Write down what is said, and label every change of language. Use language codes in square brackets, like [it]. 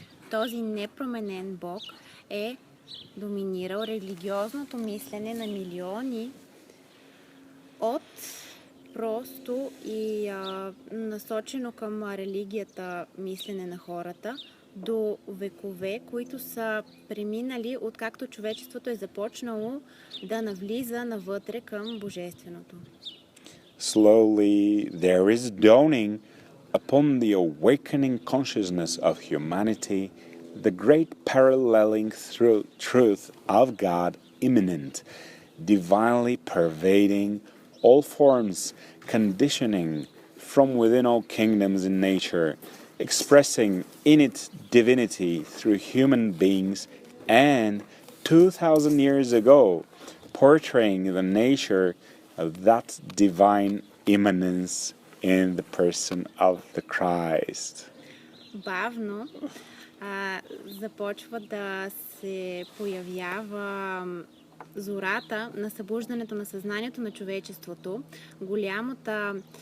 [bg] Този непроменен Бог е доминирал религиозното мислене на милиони от просто и насочено към религията мислене на хората до векове, които са преминали, откакто човечеството е започнало да навлиза навътре към божественото. [en] Slowly there is dawning upon the awakening consciousness of humanity the great paralleling truth of God immanent, divinely pervading all forms, conditioning from within all kingdoms in nature, expressing in its divinity through human beings, and 2,000 years ago, portraying the nature of that divine immanence in the person of the Christ. [bg] Бавно започва да се появява зората на събуждането на съзнанието на човечеството, голямата